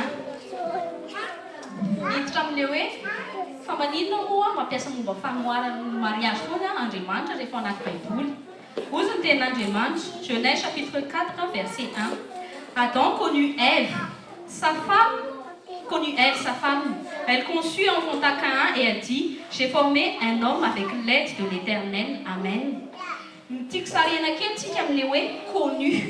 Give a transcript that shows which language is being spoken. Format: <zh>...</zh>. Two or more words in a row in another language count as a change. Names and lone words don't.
<mg>1 miditra amin'le hoe fa maninona moa mampiasa momba fanoharany mariage foana Andriamanitra rehefa anaty baiboly ozy ny tenin'Andriamanitra</mg> <fr>Genèse chapitre 4 verset 1 Adam connut Ève sa femme, elle conçut et enfanta Caïn et elle dit, j'ai formé un homme avec l'aide de l'Éternel. Amen. Connu.</fr>